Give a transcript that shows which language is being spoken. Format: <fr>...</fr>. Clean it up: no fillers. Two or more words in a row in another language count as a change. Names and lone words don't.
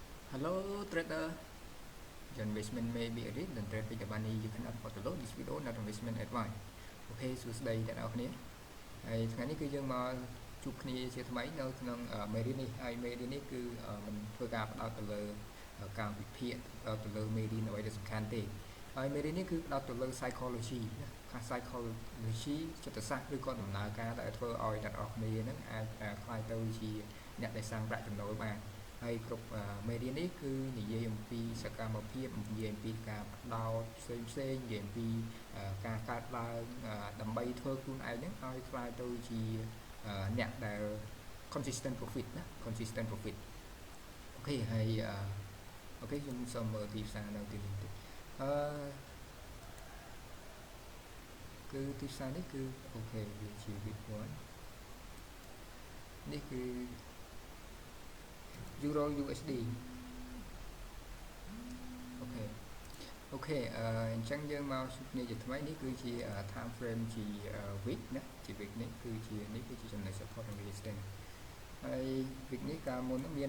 <en>Hello trader, your investment may be a risk and trade with the money you cannot afford to lose. This video not investment advice.</en> <km>អូខេសួស្តីអ្នកនរគ្នាហើយថ្ងៃនេះគឺយើងមកជួបគ្នាជាថ្មីនៅក្នុងមេរៀននេះហើយមេរៀននេះគឺមិនធ្វើការផ្ដោតទៅលើការ វិភាគទៅលើមេរៀនអ្វីដែលសំខាន់ទេហើយមេរៀននេះគឺផ្ដោតទៅលើ psychology ណាខាង psychology ចិត្តសាស្ត្រឬ ក៏ដំណើរការដែលធ្វើឲ្យអ្នកនរគ្នានឹងអាចខ្លាយទៅជាអ្នកដែលសាងប្រាក់ចំណូលបានហើយគ្រប់មេរៀននេះគឺនិយាយអំពីសកម្មភាពនិយាយអំពីការផ្ដោតផ្សេងនិយាយអំពីការកើតឡើងដើម្បីធ្វើខ្លួនឯងហ្នឹងឲ្យខ្លាយទៅជាអ្នកដែល</km> <en>consistent profit</en> <km>ណា</km> <en>consistent profit</en> <km>អូខេហើយអូខេខ្ញុំសូមមើលទីផ្សារនៅទីនេះតិច គឺទីផ្សារនេះគឺអូខេវាជា Bitcoin នេះគឺ Euro USD អូខេអញ្ចឹងយើងមកជួបគ្នាជាថ្មីនេះគឺជា</km> <en>time frame</en> <km>ជា week ណាជា week នេះគឺជាចំណុច support និង resistance ហើយ week នេះកាលមុនមាន</km>